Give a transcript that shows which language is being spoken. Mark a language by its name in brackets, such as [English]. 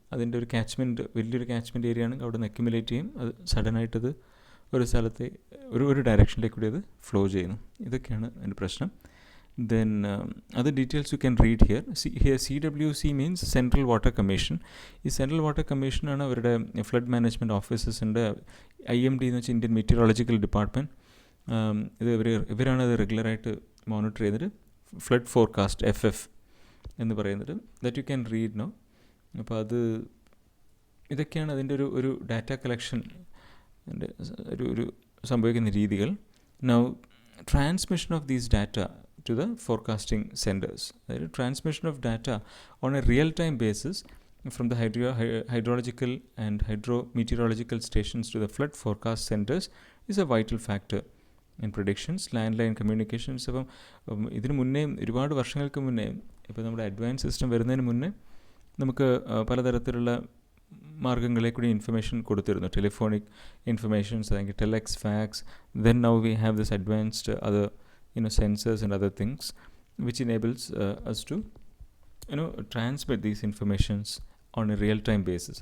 [Malayalam] അതിൻ്റെ ഒരു വലിയൊരു ക്യാച്ച്മെൻറ്റ് ഏരിയ ആണെങ്കിൽ അവിടെ നിന്ന് അക്യുമുലേറ്റ് ചെയ്യും. അത് സഡനായിട്ടത് ഒരു സ്ഥലത്തെ ഒരു ഡയറക്ഷനിലേക്ക് കൂടി അത് ഫ്ലോ ചെയ്യുന്നു. ഇതൊക്കെയാണ് അതിൻ്റെ പ്രശ്നം. [English] Then other details you can read here. Here CWC means Central Water Commission. [Malayalam] ഈ സെൻട്രൽ വാട്ടർ കമ്മീഷനാണ് അവരുടെ ഫ്ലഡ് മാനേജ്മെൻറ്റ് ഓഫീസേഴ്സിൻ്റെ IMD എന്ന് വെച്ചാൽ ഇന്ത്യൻ മെറ്റീരിയോളജിക്കൽ ഡിപ്പാർട്ട്മെൻറ്റ്. ഇത് ഇവരാണ് അത് റെഗുലറായിട്ട് മോണിറ്റർ ചെയ്തിട്ട് ഫ്ലഡ് ഫോർകാസ്റ്റ് FF എന്ന് പറയുന്നത്. [English] That you can read no. [Malayalam] അപ്പോൾ ഇതൊക്കെയാണ് അതിൻ്റെ ഒരു ഡാറ്റ കളക്ഷൻ ഒരു സംഭവിക്കുന്ന രീതികൾ. [English] Now transmission of these data to the forecasting centers. The transmission of data on a real-time basis from the hydrological and hydrometeorological stations to the flood forecast centers is a vital factor in predictions. Landline communications, [Malayalam] അപ്പം ഇതിന് മുന്നേ ഒരുപാട് വർഷങ്ങൾക്ക് മുന്നേ, ഇപ്പോൾ നമ്മുടെ advance system വരുന്നതിന് മുന്നേ നമുക്ക് പലതരത്തിലുള്ള മാർഗ്ഗങ്ങളെ കൂടി ഇൻഫർമേഷൻ കൊടുത്തിരുന്നു. ടെലിഫോണിക് ഇൻഫർമേഷൻസ്, അല്ലെങ്കിൽ telex, fax. [English] Then now we have this advanced other sensors and other things which enables us to transmit these informations on a real-time basis.